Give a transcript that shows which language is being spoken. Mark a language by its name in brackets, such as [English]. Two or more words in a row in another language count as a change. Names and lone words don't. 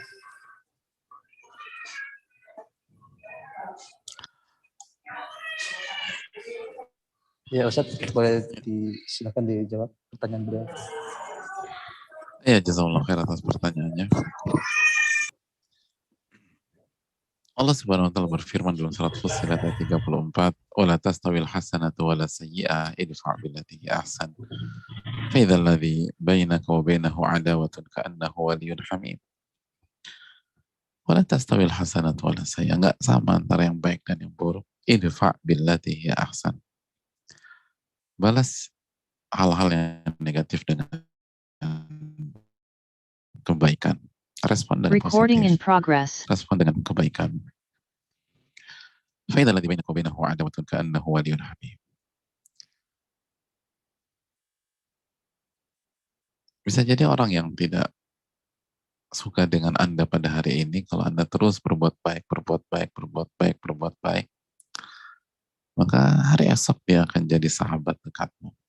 [Indonesian] Ya, Ustaz, boleh silakan dijawab pertanyaan beliau. Ya, [Arabic] جزاك الله خير [Indonesian] atas pertanyaannya. Allah [Arabic] سبحانه وتعالى [Indonesian] berfirman dalam surat Fussilat ayat 34, [Arabic] "ولا تستوي الحسنة ولا السيئة ادفع بالتي هي أحسن. فإذا الذي بينك وبينه عداوة كأنه ولي حميم." ولا تستوي الحسنة ولا السيئة, [Indonesian] enggak sama antara yang baik dan yang buruk. [Arabic] ادفع بالتي هي أحسن. [Indonesian] Balas hal-hal yang negatif dengan kebaikan. Respon dengan [English] Recording in [Indonesian] positif. [English] progress. [Indonesian] Respon dengan kebaikan. [Arabic] فإذا الذي بينك وبينه عداوة كأنه ولي حميم. [Indonesian] Bisa jadi orang yang tidak suka dengan Anda pada hari ini, kalau Anda terus berbuat baik, maka hari esok dia akan jadi sahabat dekatmu.